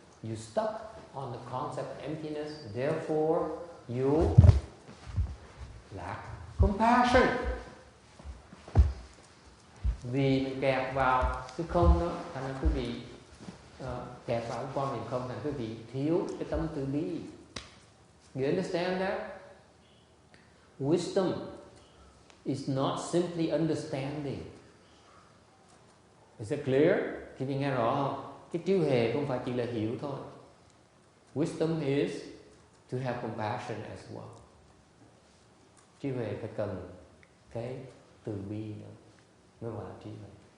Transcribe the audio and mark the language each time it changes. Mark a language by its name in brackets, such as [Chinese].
[English] You stuck on the concept of emptiness, therefore you lack compassion. [Vietnamese] Vì mình kẹt vào cái không đó, thành ra quý vị kẹt vào cái quan niệm không, thành quý vị thiếu cái tâm từ bi. [English] You understand that? Wisdom is not simply understanding. Is it clear? [Vietnamese] Thì mình nghe rõ không? Cái trí huệ không phải chỉ là hiểu thôi. [English] Wisdom is to have compassion as well. [Vietnamese] Trí huệ phải cần cái từ bi nữa mới gọi là trí huệ.